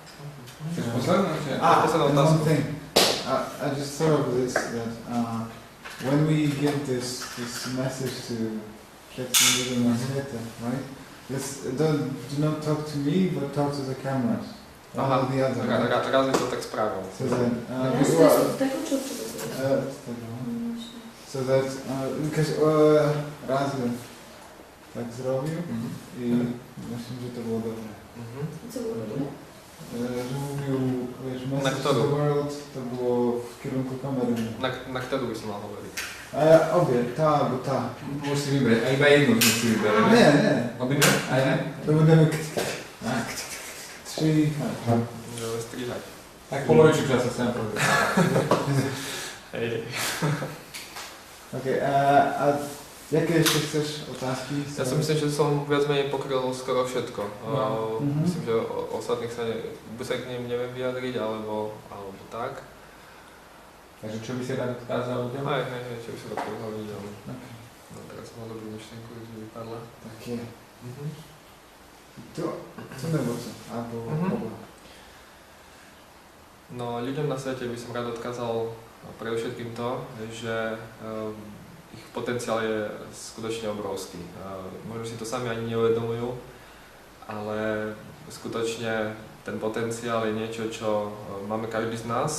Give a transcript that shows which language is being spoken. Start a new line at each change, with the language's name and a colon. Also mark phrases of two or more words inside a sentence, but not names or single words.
English: And one thing, I just thought of this, that when we give this message to Shakespeare and Maseta, right? Do not talk to me, but talk to the cameras. Aha, the other.
Polish: Razem to tak spravil.
English: So then, So that, because
Polish: raz tak zrobił i myślę, że to było dobre. Co było dobre? Że mówił, wiesz, Na
English: message to
Polish: którą?
English: the world,
Polish: to było w kierunku kamery.
Slovak: Na ktorú by som mal hovoriť?
Polish: Obie, ta albo ta.
Slovak: Musí vybrať, a iba jednu musí vybrať.
Polish: Nie.
Slovak: Obidve? A ja?
Polish: To będziemy trzy.
Slovak: Môžeme strihať. Tak polovičku času sem povedal. Hej.
Polish: Okej, a jakie jeszcze chcesz otázky?
Slovak: Ja si myslím, že som viac menej pokryl skoro všetko. Mhm. Myslím, že ostatných sa buď sa k nim neviem vyjadriť, alebo tak. Takže čo by si rád odkázal ľuďom? Hej, čo by sa to povedal ľuďom. Okay. No teraz som mal dobrú myšlienku, už mi vypadla.
Polish: Takie. Mhm. Co nebo co? Albo oba.
Slovak: No ľuďom na svete by som rád odkázal predovšetkým to, že ich potenciál je skutočne obrovský. Možno si to sami ani neuvedomujú, ale skutočne ten potenciál je niečo, čo máme každý z nás.